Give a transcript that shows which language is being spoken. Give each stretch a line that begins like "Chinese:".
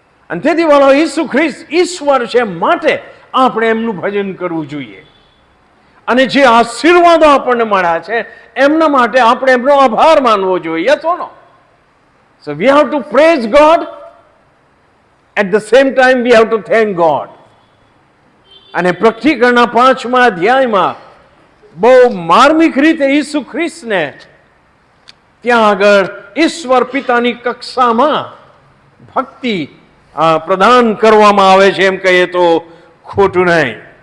Gujarati: અને તેથી વાળો ઈસુ ખ્રિસ્ત ઈશ્વર છે, માટે આપણે એમનું ભજન કરવું જોઈએ. અને જે આશીર્વાદો આપણને મળ્યા છે એમના માટે આપણે એમનો આભાર માનવો જોઈએ,
English: Yes or no? So we have to praise God, at the same time we have to thank God.
Gujarati: અને પ્રકટીકરણના 5મા અધ્યાયમાં બહુ માર્મિક રીતે ઈસુ ખ્રિસ્તને ત્યાં આગળ ઈશ્વર પિતાની કક્ષામાં ભક્તિ પ્રદાન કરવામાં આવે છે, એમ કહીએ તો ખોટું નહીં.